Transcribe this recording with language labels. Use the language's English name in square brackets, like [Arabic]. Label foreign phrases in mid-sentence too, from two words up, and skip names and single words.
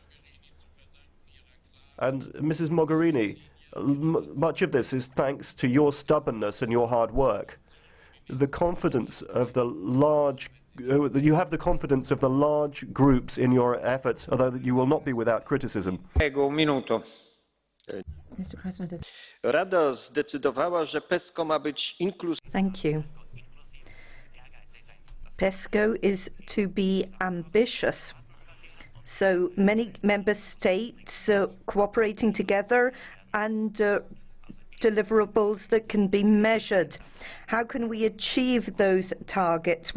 [English] And Mrs. Mogherini, much of this is thanks to your stubbornness and your hard work. The confidence of the large, you have the confidence of the large groups in your efforts, although you will not be without criticism. [Italian] Prego, un minuto. [English] Mr. President. [Polish] Rada zdecydowała, że PESCO ma być inkluzywne. [English] Thank you. PESCO is to be ambitious. So many member states cooperating together and deliverables that can be measured. How can we achieve those targets?